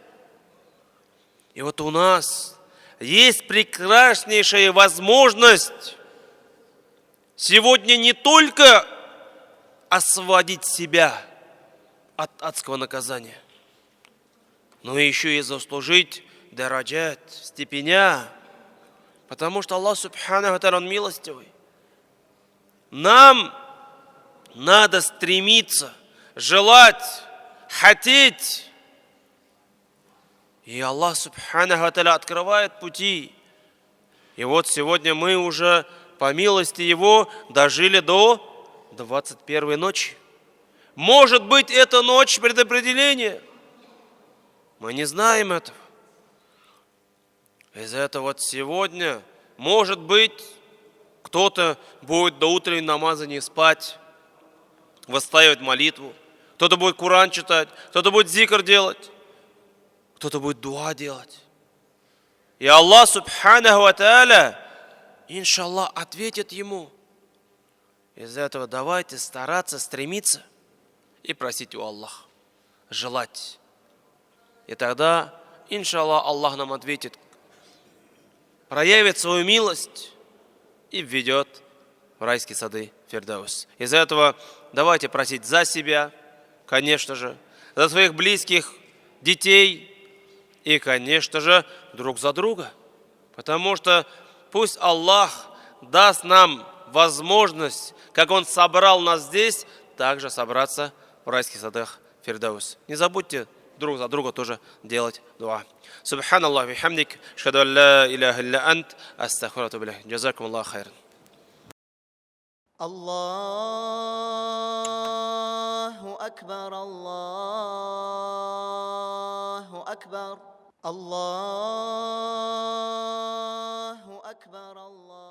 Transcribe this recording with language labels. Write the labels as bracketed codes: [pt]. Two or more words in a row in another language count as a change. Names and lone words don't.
[ru] И вот у нас есть прекраснейшая возможность сегодня не только освободить себя от адского наказания, но еще и заслужить дараджат, степеня. Потому что Аллах [ar] سبحانه وتعالى, [ru] он милостивый. Нам надо стремиться, желать, хотеть. И Аллах [ar] سبحانه وتعالى [ru] открывает пути. И вот сегодня мы уже, по милости Его, дожили до 21 ночи. Может быть, это ночь предопределения. Мы не знаем этого. Из-за этого вот сегодня, может быть, кто-то будет до утренней намаза не спать, восстаивать молитву. Кто-то будет Куран читать, кто-то будет зикр делать, кто-то будет дуа делать. И Аллах [ar] سبحانه وتعالى, [ru] иншаллах, ответит ему. Из-за этого давайте стараться, стремиться и просить у Аллаха, желать. И тогда, иншаллах, Аллах нам ответит, проявит свою милость и введет в райские сады Фирдаус. Из-за этого давайте просить за себя, конечно же, за своих близких, детей и, конечно же, друг за друга. Потому что пусть Аллах даст нам возможность, как Он собрал нас здесь, также собраться в райских садах Фирдаус. Не забудьте друг за друга тоже делать дуа. [ar] سبحان الله وبحمدك، أشهد أن لا إله إلا أنت، أستغفرك وأتوب إليك. جزاكم الله خيرا. الله أكبر، الله أكبر، الله أكبر، الله.